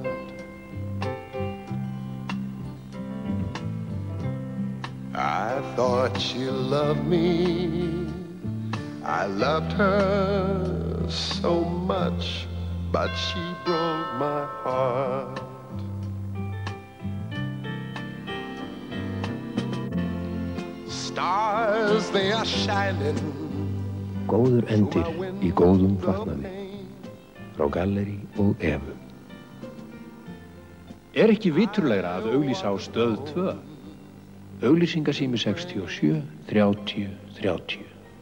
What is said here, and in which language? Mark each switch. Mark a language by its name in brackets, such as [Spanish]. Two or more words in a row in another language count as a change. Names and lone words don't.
[English] I thought she loved me, I loved her so much, but she broke my heart. Stars, they are shining. [Icelandic] Góður endir í góðum fatnaði. Frá Gallerí og Evu. Ekki viturlegra að auglýsa á Stöð 2? Auglýsingasími 67 30 30.